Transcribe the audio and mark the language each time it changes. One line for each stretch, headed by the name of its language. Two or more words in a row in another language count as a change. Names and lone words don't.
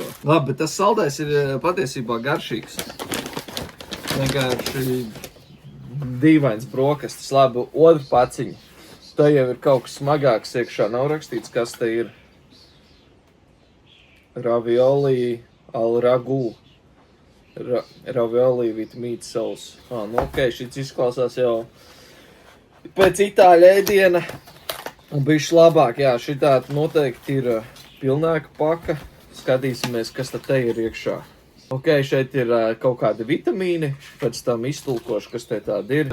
Latvian: Labi, bet tas saldais ir patiesībā garšīgs. Vienkārši dīvains brokastis. Labi, otru paciņu. Tā jau ir kaut kas smagāks iekšā. Nav rakstīts, kas te ir. Ravioli al ragu.
English: Ravioli with meat sauce.
Latvian: Nu ok, šis izklausās jau pēc itāļu ēdiena. Un bišķi labāk, jā, šitā noteikti ir pilnāka paka. Skatīsimies, kas te ir iekšā. Ok, šeit ir kaut kādi vitamīni, pēc tam iztulkošu, kas te tādi ir.